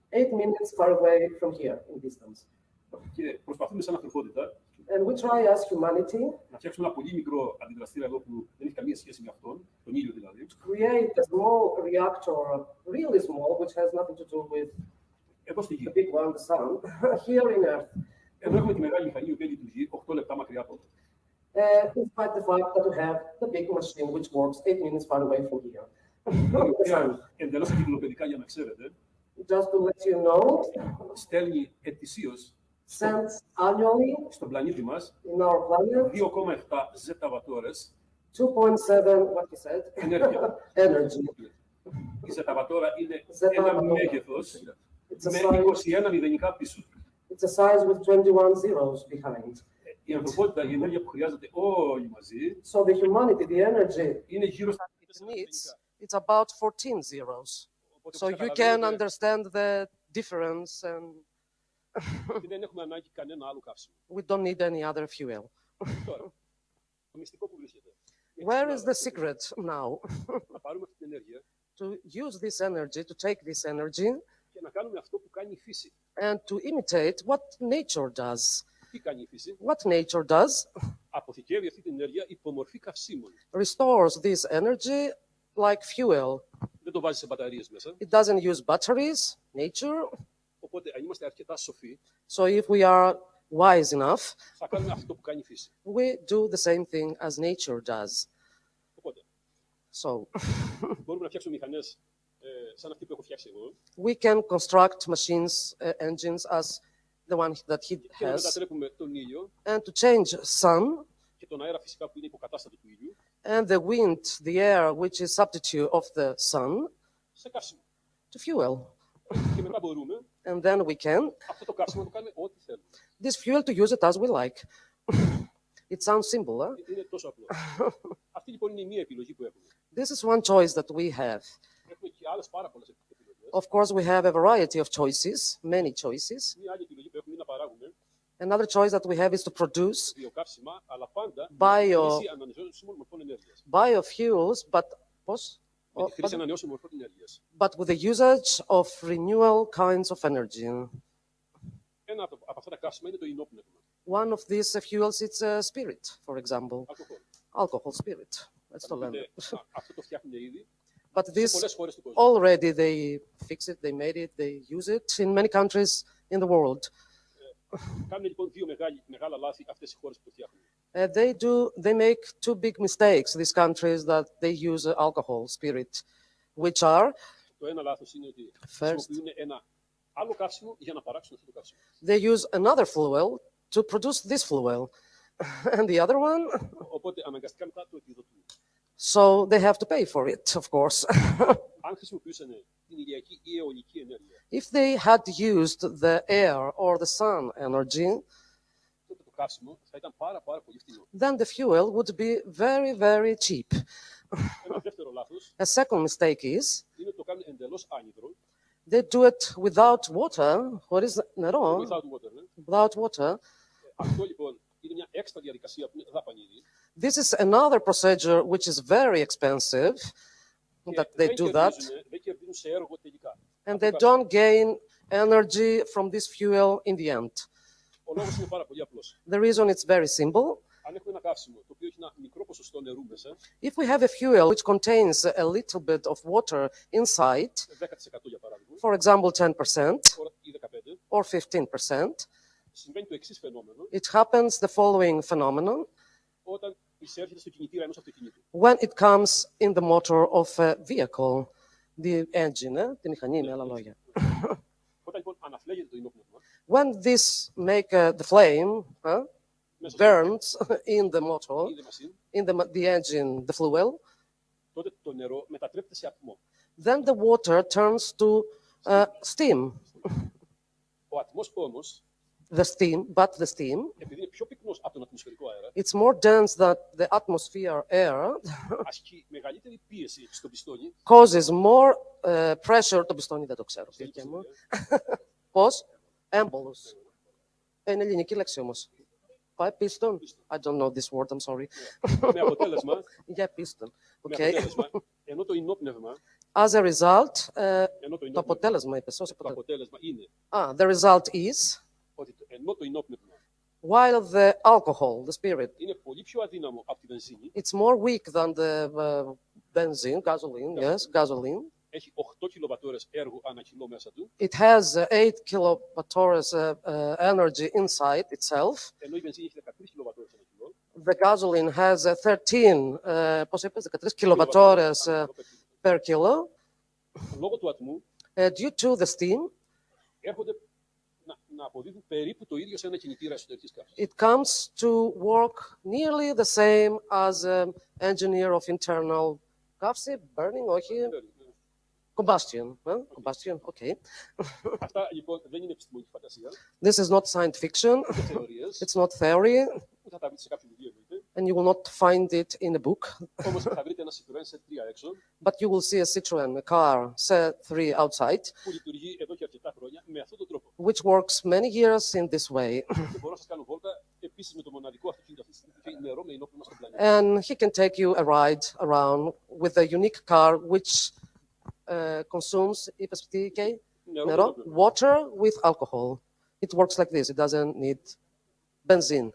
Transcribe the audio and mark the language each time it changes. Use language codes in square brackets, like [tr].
[en] 8 minutes far away from here in distance. [el] Και προσπαθούμε σαν ανθρωπότητα [en] And we try as humanity [el] να φτιάξουμε ένα πολύ μικρό αντιδραστήρα εδώ που δεν έχει καμία σχέση με αυτόν, τον ήλιο δηλαδή. [en] To create a small reactor, really small, which has nothing to do with [el] εδώ στη γη. [en] the big one, the sun, here in Earth. [el] Εδώ έχουμε τη μεγάλη μηχανή, η οποία λειτουργεί 8 λεπτά μακριά από εδώ. [en] Despite the fact that we have the big machine which works 8 minutes far away from here. [el] η οποία εντελώς εγκυκλοπαιδικά για να ξέρετε, [en] Just to let you know, [el] στέλνει ετησίως [en] sends annually [el] στον πλανήτη μας [en] in our planet [el] 2,7 ζεταβατόρες [en] 2.7, what he said, [el] ενέργεια. [en] energy. [el] Η ζεταβατόρα είναι Ζεταβατόρα. ένα μέγεθος [en] It's a [el] με [en] size. [el] 21 μηδενικά πίσω. [en] It's a size with 21 zeros behind. [el] Η ανθρωπότητα, η ενέργεια που χρειάζεται όλοι μαζί, [en] So the humanity, the energy [el] είναι γύρω στα [en] it needs, it's about 14 zeros. [el] Οπότε [en] So you can [el] καταλαβαίνετε [en] understand the difference, and [el] ότι δεν έχουμε ανάγκη κανένα άλλο καύσιμο. [en] we don't need any other fuel. [el] Τώρα, το μυστικό που βρίσκεται. [en] Where is the secret now? [el] Να πάρουμε αυτή την ενέργεια [en] To use this energy, to take this energy, [el] και να κάνουμε αυτό που κάνει η φύση. [en] and to imitate what nature does. [el] Τι κάνει η φύση? [en] What nature does [el] Αποθηκεύει αυτή την ενέργεια υπό μορφή καυσίμων. [en] restores this energy like fuel. [el] Δεν το βάζει σε μπαταρίες μέσα. [en] It doesn't use batteries, nature. [el] Οπότε, αν είμαστε αρκετά σοφοί, [en] So if we are wise enough, [el] θα κάνουμε αυτό που κάνει η φύση. [en] we do the same thing as nature does. [el] Οπότε, [en] So [el] μπορούμε να φτιάξουμε μηχανές σαν αυτή που έχω φτιάξει εγώ [en] we can construct machines, engines as the one that he [el] και να [en] has, [el] μετατρέπουμε τον ήλιο [en] and to change sun [el] και τον αέρα φυσικά που είναι υποκατάστατο του ήλιου [en] and the wind, the air, which is substitute of the sun, [el] σε καύσιμο. [en] to fuel. [el] Και μετά μπορούμε [en] And then we can [el] αυτό το καύσιμο να το κάνουμε ό,τι θέλουμε. [en] this fuel to use it as we like. It sounds simple, huh? [el] Είναι τόσο απλό. Αυτή λοιπόν είναι η μία επιλογή που έχουμε. [en] This is one choice that we have. [el] Έχουμε και άλλες πάρα πολλές επιλογές. [en] Of course, we have a variety of choices, many choices. [el] Μία άλλη επιλογή που έχουμε είναι να παράγουμε [en] Another choice that we have is to produce [el] βιοκαύσιμα, αλλά πάντα [en] Bio- [el] με τη χρήση ανανεώσιμων μορφών ενέργειας. [en] biofuels, but [el] Με τη χρήση ανανεώσιμων μορφών ενέργειας. [en] but with the usage of renewal kinds of energy. [el] Ένα από αυτά τα καύσιμα είναι το ινόπνευμα. [en] One of these fuels is spirit, for example, [el] Αλκοόλ. [en] alcohol spirit. That's the [el] Οπότε, [en] learn. [el] αυτό το φτιάχνουν ήδη [en] But [el] σε [en] this [el] πολλές χώρες του κόσμου. [en] already they fix it, they made it, they use it in many countries in the world. [el] Κάνουν λοιπόν δύο μεγάλα λάθη αυτές οι χώρες που το φτιάχνουν. [en] They make two big mistakes, these countries that they use alcohol spirit, which are [el] Το ένα λάθος είναι ότι [en] First. [el] χρησιμοποιούν ένα άλλο καύσιμο για να παράξουν αυτό το καύσιμο. [en] they use another fuel to produce this fuel. And the other one, [el] Οπότε αναγκαστικά μετά το επιδοτούν. [en] so they have to pay for it, of course. [el] Αν χρησιμοποιούσαν την ηλιακή ή αιωλική ενέργεια, [en] If they had used the air or the sun energy, [el] τότε το καύσιμο θα ήταν πάρα πολύ φθηνό. [en] then the fuel would be very, very cheap. [el] Ένα δεύτερο λάθος [en] A second mistake is [el] είναι ότι το κάνουν εντελώς άνυδρο, [en] they do it without water, [el] χωρίς νερό, [en] without water. Ναι. without water. [el] Αυτό λοιπόν είναι μια έξτρα διαδικασία που είναι δαπανηρή. [en] This is another procedure which is very expensive, [el] Και [en] that they do that, [el] δεν κερδίζουν σε έργο τελικά. [en] and [el] Αυτό [en] they [el] το καύσιμο. [en] don't gain energy from this fuel in the end. [el] Ο λόγος είναι πάρα πολύ απλός. [en] The reason is very simple. [el] Αν έχουμε ένα καύσιμο το οποίο έχει ένα μικρό ποσοστό νερού μέσα, [en] If we have a fuel which contains a little bit of water inside, [el] 10% για παράδειγμα, [en] for example 10% [el] ή 15%, [en] or 15%, [el] συμβαίνει το εξής φαινόμενο. [en] it happens the following phenomenon. [el] Όταν εισέρχεται στο κινητήρα ενός αυτοκινήτου. [en] When it comes in the motor of a vehicle, the engine, [el] τη μηχανή με άλλα λόγια. Όταν λοιπόν αναφλέγεται το ινόπνευμα, [en] When this make the flame [el] μέσα [en] burns in the motor, ή δε μασίν, in the engine, the fuel, [el] τότε το νερό μετατρέπεται σε ατμό. [en] then the water turns to steam. [el] Ο ατμός όμως, [en] The steam, [el] επειδή είναι πιο πυκνός από τον ατμοσφαιρικό αέρα, [en] it's more dense than the atmosphere air, [el] ασκεί μεγαλύτερη πίεση στο πιστόνι. [en] causes more pressure. [el] Το πιστόνι δεν το ξέρω. Πώς? Έμπολος. Είναι ελληνική λέξη όμως. Πάει πίστον. [en] I don't know this word, I'm sorry. [el] Με αποτέλεσμα, Για πίστον. με [en] Okay. [el] αποτέλεσμα, ενώ το ινόπνευμα, [en] As a result, το [el] ενώ αποτέλεσμα είπες. το αποτέλεσμα είναι [en] The result is, [el] ότι ενώ το ινόπνευμα [en] while the alcohol, the spirit, [el] είναι πολύ πιο αδύναμο από τη βενζίνη, [en] it's more weak than the benzene, gasoline, yes, gasoline. [el] έχει 8 κιλοβατόρες έργου ανά κιλό μέσα του, [en] It has 8 kilowatts energy inside itself. [el] ενώ η βενζίνη έχει 13 κιλοβατόρες ανά κιλό. [en] The gasoline has 13, [el] πώς είπες, [en] 13 kilowatts per kilo. [el] λόγω του ατμού [en] Due to the steam, [el] έρχονται να αποδίδουν περίπου το ίδιο σε ένα κινητήρα εσωτερικής καύσης. [en] it comes to work nearly the same as an engineer of internal καύση, burning, όχι, combustion. Combustion, okay. [el] Αυτά λοιπόν δεν είναι επιστημονική φαντασία, [en] This is not science fiction. [el] ούτε θεωρίες, [en] It's not theory, [el] ούτε θα τα βρείτε σε κάποιο βιβλίο εννοείται. [en] and you will not find it in a book. [el] Όμως θα βρείτε ένα Citroën σε 3 έξω, [en] But you will see a Citroen, a car, C3 outside, [el] που λειτουργεί εδώ και αρκετά χρόνια με αυτόν τον τρόπο. [en] which works many years in this way. [el] Και μπορώ να σας κάνω βόλτα επίσης με το μοναδικό αυτοκίνητο αυτή τη στιγμή που έχει νερό με ενόπνευμα στον πλανήτη. [en] And he can take you a ride around with a unique car which consumes [el] Νερό. [en] water with alcohol. It works like this. It doesn't need benzene.